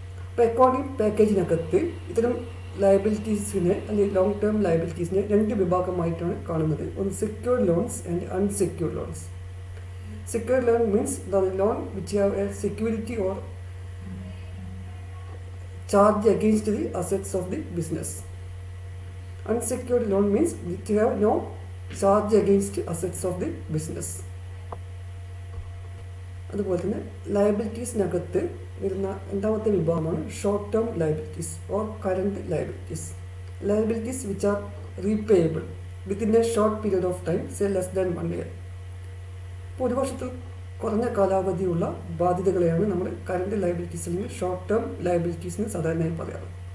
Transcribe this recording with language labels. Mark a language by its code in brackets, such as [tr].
[ml] ഇപ്പോൾ അക്കൗണ്ടിങ് പാക്കേജിനകത്ത് ഇത്തരം ലയബിലിറ്റീസിനെ അല്ലെങ്കിൽ ലോങ് ടേം ലയബിലിറ്റീസിനെ 2 വിഭാഗമായിട്ടാണ് കാണുന്നത്. [en] ഒന്ന് secured loans and unsecured loans. Secured loan means the loan which have a security or charge against the assets of the business. Unsecured loan means it have no charge against assets of the business. [ml] അതുപോലെ തന്നെ ലയബിലിറ്റീസിനകത്ത് വരുന്ന രണ്ടാമത്തെ വിഭാഗമാണ് short term liabilities or current liabilities. [en] Liabilities which are repayable within a short period of time, say less than 1 year. [ml] ഇപ്പോൾ ഒരു വർഷത്തിൽ കുറഞ്ഞ കാലാവധിയുള്ള ബാധ്യതകളെയാണ് നമ്മൾ കറണ്ട് ലയബിലിറ്റീസ് അല്ലെങ്കിൽ ഷോർട്ട് ടേം ലയബിലിറ്റീസിന് സാധാരണയായി പറയാറ്.